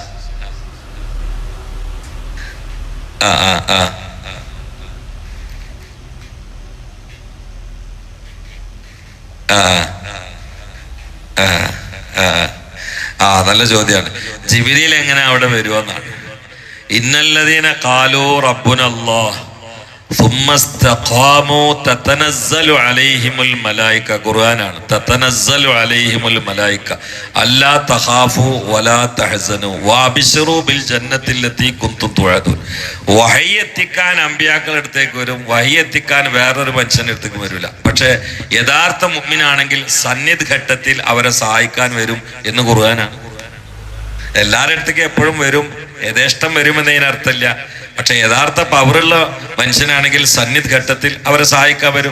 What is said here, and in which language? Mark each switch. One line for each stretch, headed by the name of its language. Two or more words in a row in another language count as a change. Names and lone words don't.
Malayalam: നല്ല ചോദ്യമാണ്. ജിബ്രീൽ എങ്ങനെ അവിടെ വരുമെന്നാണ്.
Arabic: إن الذين قالوا ربنا الله ثم استقاموا تتنزل عليهم الملائكة. ഖുർആനാണ്. تتنزل عليهم الملائكة ألا تخافوا ولا تحزنوا وابشروا بالجنة التي كنتم توعدون.
Malayalam: വഹി എത്തിക്കാൻ അമ്പിയാക്കളുടെ അടുത്തേക്ക് വരും, വഹി എത്തിക്കാൻ വേറൊരു മനുഷ്യന്റെ അടുത്തേക്ക് വരില്ല. പക്ഷെ യഥാർത്ഥ മുഅ്മിനാണെങ്കിൽ സന്നിധി ഘട്ടത്തിൽ അവരെ സഹായിക്കാൻ വരും എന്ന് ഖുർആനാണ്. എല്ലാവരുടെ അടുത്തേക്ക് എപ്പോഴും വരും, യഥേഷ്ടം വരുമെന്നതിനർത്ഥമില്ല. പക്ഷെ യഥാർത്ഥ പവറുള്ള മനുഷ്യനാണെങ്കിൽ സന്നിധി ഘട്ടത്തിൽ അവരെ സഹായിക്കാൻ വരും.